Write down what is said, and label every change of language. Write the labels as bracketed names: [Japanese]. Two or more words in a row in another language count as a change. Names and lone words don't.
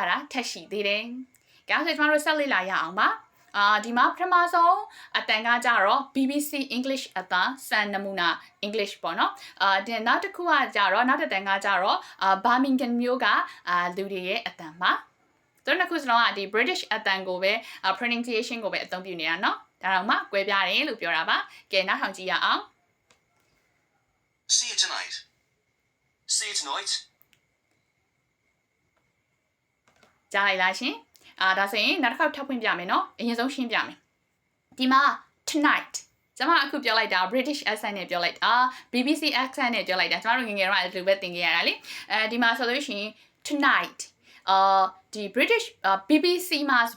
[Burmese] တာထက်ရှိသေးတယ်။ကြောင့်ဆိုကျွန်တော်တို့ဆက်လေ့လာရအောင်ပါ။ဒီမှာပထမဆုံးအတန်ကကြတော့ [English] BBC English [Burmese] အတန်စံနမူနာ English ပေါ့နော်။ဒီနောက်တစ်ခုကကြတော့နောက်တစ်တန်ကကြတော့Birmingham မြို့ကလူတွေရဲ့အတန်ပါ။တို့နှစ်ခုစလုံးကဒီ British အတန်ကိုပဲ pronunciation ကိုပဲအသုံးပြုနေတာနော်။ဒါတော့မှကွဲပြားတယ်လို့ပြောတာပါ။ကဲနောက်ထောင်ကြည့်ရအောင် [English] See you tonight. See you tonight. [Burmese] ကြားလိုက်လားရှင်ဒါဆိုရင်နောက်တစ်ခါထပ်ဖွင့်ပြမယ်နော်အရင်ဆုံးရှင်းပြမယ်ဒီမှာ tonight ကျွန်မအခုပြောလိုက်တာ [English] British accent [Burmese] နဲ့ပြောလိုက်တာ [English] BBC accent [Burmese] နဲ့ပြောလိုက်တာကျွန်တော်တို့ငယ်ငယ်တော့အဲ့လိုပဲသင်ခဲ့ရတာလေဒီမှာဆိုလို့ရှိရင် tonight ဒီ [English] British BBC [Burmese] မှာ